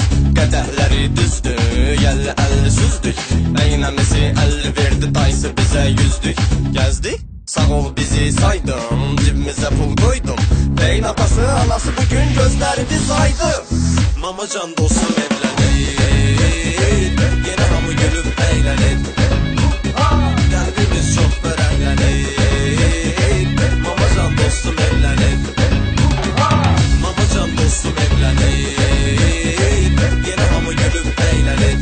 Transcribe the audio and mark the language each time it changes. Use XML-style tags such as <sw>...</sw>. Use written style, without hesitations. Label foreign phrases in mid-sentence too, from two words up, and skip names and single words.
<az>Qədəhləri düzdü, 50-50 süzdük. Əynəmizi 50 verdi, dayısı bizə 100'dük. Gəzdik, sağ ol bizi saydın, cibimizə pul qoydum. Beyin atası, anası bugün gözlərini saydı.</az> <tr>Mamacan dostum evlenir, yine hamı gülüp eğlenir. Kalbimiz çok fərəhlənir, Mamacan dostum evlenir. Mamacan dostum evlenir, yine hamı gülüp eğlenir.</tr>